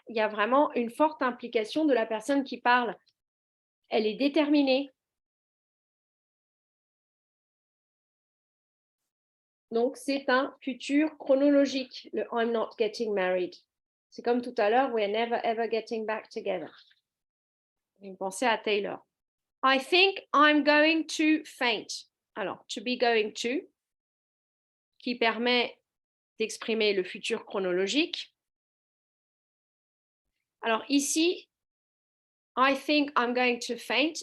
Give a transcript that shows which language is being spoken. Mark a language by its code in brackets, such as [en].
[fr] Il y a vraiment une forte implication de la personne qui parle. Elle est déterminée. Donc, c'est un futur chronologique, le [en] I'm not getting married. [fr] C'est comme tout à l'heure, [en] we're never ever getting back together. [fr] Vous pensez à Taylor. [en] I think I'm going to faint. [fr] Alors, to be going to, qui permet d'exprimer le futur chronologique. Alors ici, [en] I think I'm going to faint.